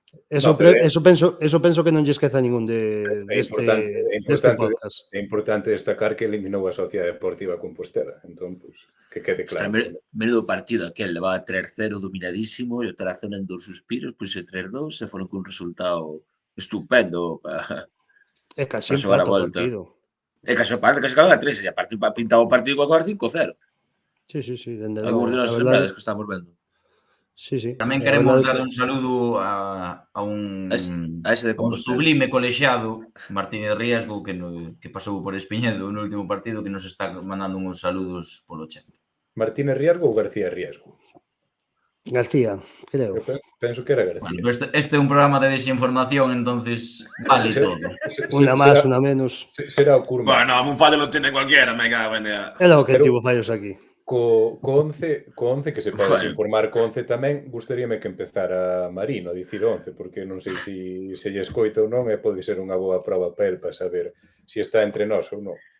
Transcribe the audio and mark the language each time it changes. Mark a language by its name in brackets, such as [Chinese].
[Galician] Eso penso que non lle esqueza ningún deste podcast. É importante destacar que eliminou a Sociedade Deportiva Compostela. Entón, que quede claro. Menudo partido aquel, levaba 3-0 dominadísimo e o Tarazona en 2 suspiros, pois 3-2 se foron cun resultado estupendo para xogar a volta. E case empate, case ganan a 3, e a partir pintaba o partido con agora 5-0. Sí. Algúns de nosos lembrades que estamos vendo. Sí. Tamén queremos dar un saludo a un sublime colexiado, Martínez Riesgo, que pasou por Espiñedo no último partido, que nos está mandando uns saludos polo chat. Martínez Riesgo ou García Riesgo? García, creo. Penso que era García. Bueno, este é un programa de desinformación, entonces vale todo. Una máis, una menos. Será o curva. [Spanish] Bueno, un fallo lo tiene cualquiera, me cago en ella. [Galician] É o que tivo fallos aquí. Co 11, que se pode desinformar co 11 tamén, gustaríame que empezara Marino a dicir 11, porque non sei se lle escoita ou non, e pode ser unha boa prova para el para saber se está entre nós ou non.